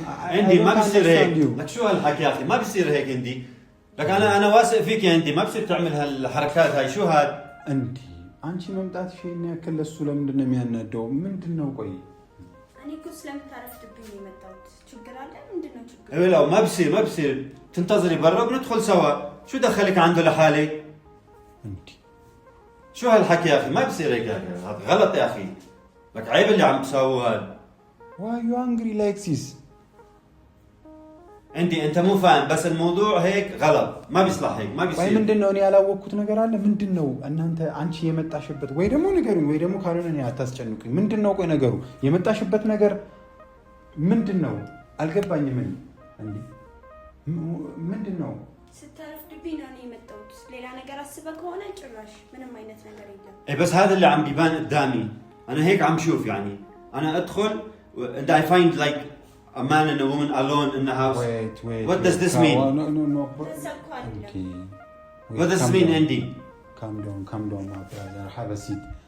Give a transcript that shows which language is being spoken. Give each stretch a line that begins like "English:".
Arabic: عندي ما بصير هيك لك شو هالحكي يا اخي ما بصير هيك عندي لك انا واثق فيك يا عندي ما بصير تعمل هالحركات هاي شو هاد
Amharic: عندي አንቺ መምጣትሽ ያከለ እሱ ለምንድነው የሚያናደው ምንድነው ቆይ እኔ እኮ ስለምታረፍድብኝ የመጣሁት ችግር አለ ምንድነው ችግር
Arabic: لا ما بصير تنتظري برا وبندخل سوا شو دخلك عنده لحالك انت شو هالحكي يا اخي ما بصير هيك هذا غلط يا اخي لك عيب اللي عم تساووه هذا
English: why you angry like this
Arabic: عندي انت مو فاهم بس الموضوع هيك غلط ما بيصلح هيك ما بيصير
Amharic: ወይ ምንድነው እኔ ያላወቅኩት ነገር አለ ምንድነው እናንተ አንቺ የመጣሽበት ወይ ደግሞ ንገሩኝ ወይ ደግሞ ካልሆነ እኔ አታስጨንቁኝ ምንድነው ቆይ ነገሩ የመጣሽበት ነገር ምንድነው አልገባኝም እንዴ ምንድነው ስታረፍድብኝ ነው እኔ የመጣሁት ሌላ ነገር አስበህ ከሆነ ጭራሽ ምንም አይነት ነገር የለም
Arabic: اي بس هذا اللي عم بيبان قدامي انا هيك عم شوف يعني انا ادخل
English: and I find like a man and a woman alone in the house wait what does this mean no okay what does this mean Andy calm down my brother have a seat